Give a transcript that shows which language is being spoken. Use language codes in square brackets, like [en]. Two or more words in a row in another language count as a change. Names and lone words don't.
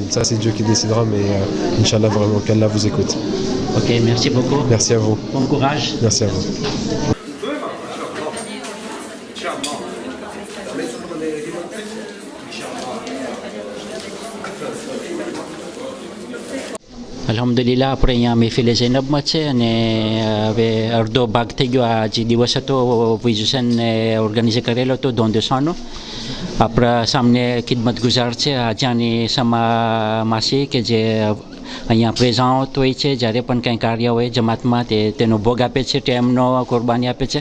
[fr] Ça, c'est Dieu qui décidera, mais Inch'Allah, vraiment, qu'Allah vous écoute. Ok, merci beaucoup. Merci à vous. Bon courage. Merci à vous. Alhamdulillah, [gu] આપણે અહીંયા મહેફિલે ઝૈનબમાં છે અને હવે અડધો ભાગ થઈ ગયો. આ જે દિવસ હતો વિઝુસનને ઓર્ગેનાઇઝ કરેલો હતો દોન દેસાનો. આપણા સામને ખિદમત ગુજાર છે આજાની સમા માસી કે જે અહીંયા પ્રેઝન્ટ હોય છે જ્યારે પણ કંઈ કાર્ય હોય જમાતમાં તેનો ભોગ આપે છે, ટાઈમનો કુરબાની આપે છે.